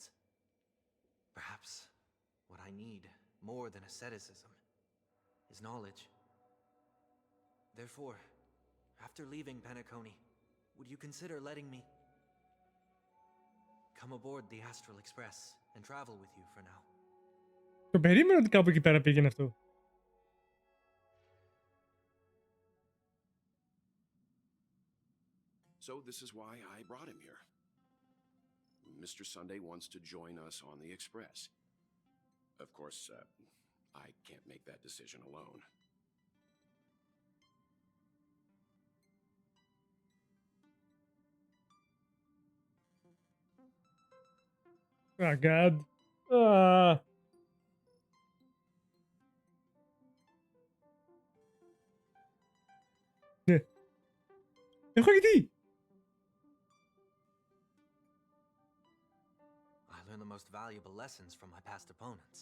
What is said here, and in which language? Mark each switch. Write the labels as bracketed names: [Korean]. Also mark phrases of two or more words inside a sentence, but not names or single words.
[English] Perhaps what I need more than asceticism is knowledge. Therefore, after leaving Penacony, would you consider letting me come aboard the Astral Express and travel with you for now? [Greek] Το περίμενα ότι κάπου εκεί πέρα πήγαινε αυτό. [English] So this is why I brought him here. Mr. Sunday wants to join us on the Express. Of course, I can't make that decision alone. Oh God. [Greek] Ναι. Έχω γιατί. [English] I learned the most valuable lessons from my past opponents.